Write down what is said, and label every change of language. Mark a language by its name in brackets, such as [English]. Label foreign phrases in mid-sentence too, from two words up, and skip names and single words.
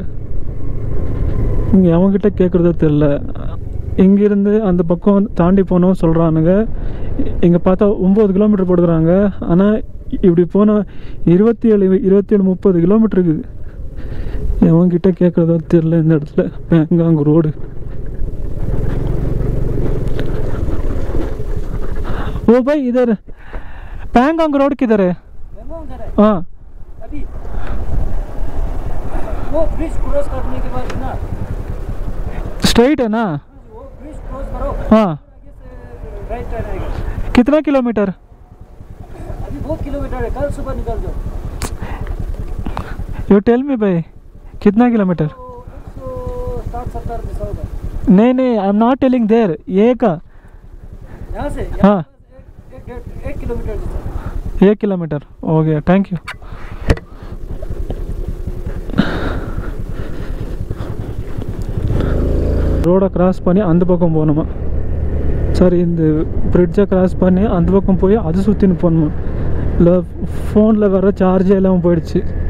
[Tamil] இங்கே அவங்ககிட்ட கேட்குறதோ தெரில. இங்கேருந்து அந்த பக்கம் தாண்டி போனோம் சொல்கிறானுங்க. இங்கே பார்த்தா 9 கிலோமீட்டர் போட்டுக்கிறாங்க. ஆனால் இப்படி போனால் 27-30 கிலோமீட்டர் இருக்குது. அவங்ககிட்ட கேட்குறதோ தெரில. இந்த இடத்துல பேங்காங் ரோடு. [Hindi] ओ भाई इधर पैंगोंग रोड किधर है? हाँ वो [English] bridge cross [Hindi] करने के बाद ना स्ट्रेट है ना, वो [English] bridge cross [Hindi] करो, हाँ [English] right turn [Hindi] आएगा। कितना किलोमीटर? अभी 2 किलोमीटर है, कल सुबह निकल जाओ। [English] you tell me [Hindi] भाई कितना किलोमीटर? 160-70 होगा। [English] नहीं I am not telling there, [Hindi] ये का यहाँ से हाँ 1 किलोमीटर 1 किलोमीटर हो गया. [English] thank you. [Tamil] ரோடை கிராஸ் பண்ணி அந்த பக்கம் போகணுமா? சாரி, இந்த பிரிட்ஜை கிராஸ் பண்ணி அந்த பக்கம் போய் அது சுற்றின்னு போகணுமா? இல்லை ஃபோனில் வர சார்ஜே இல்லாமல் போயிடுச்சு.